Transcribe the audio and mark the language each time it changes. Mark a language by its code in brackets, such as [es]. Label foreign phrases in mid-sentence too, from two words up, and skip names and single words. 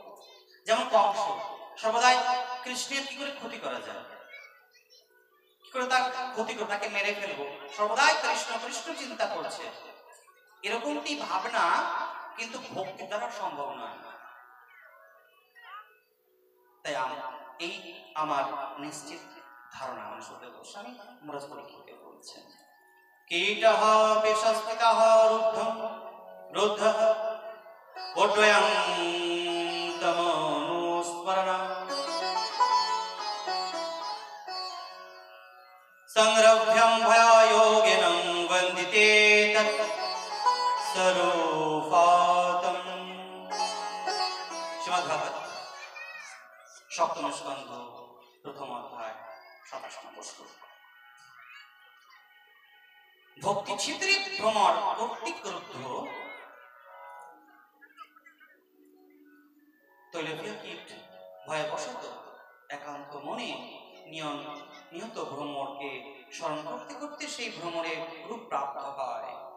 [bn] যেমন কংস সর্বদাই কৃষ্ণের কি করে ক্ষতি করা যায়, কি করে তার ক্ষতি করে তাকে মেরে ফেলবো, সর্বদাই কৃষ্ণ কৃষ্ণ চিন্তা করছে। এরকমটি ভাবনা কিন্তু ভক্তি দ্বারা সম্ভব নয়। তাই এই আমার নিশ্চিত ধারণা, মানে সুখদেব গোস্বামী মহারাজ পরীক্ষিতকে বলছেন। [sa] कीटः विषस्थितः रुद्धः उड्डयन्तमनुस्मरणम् संरभ्यं भयायोगिनं वन्दिते तत् स्वरूपातम्। श्रीमद्भागवत सप्तम स्कन्ध प्रथम अध्याय 27 [bn] নম্বর শ্লোক। ভক্তি ছিদ্রে ভ্রমর কর্তৃক ক্রুদ্ধ তৈলভীয় কীট ভয়বশত একান্ত মনে নিহত ভ্রমরকে স্মরণ করতে করতে সেই ভ্রমরের রূপ প্রাপ্ত হয়।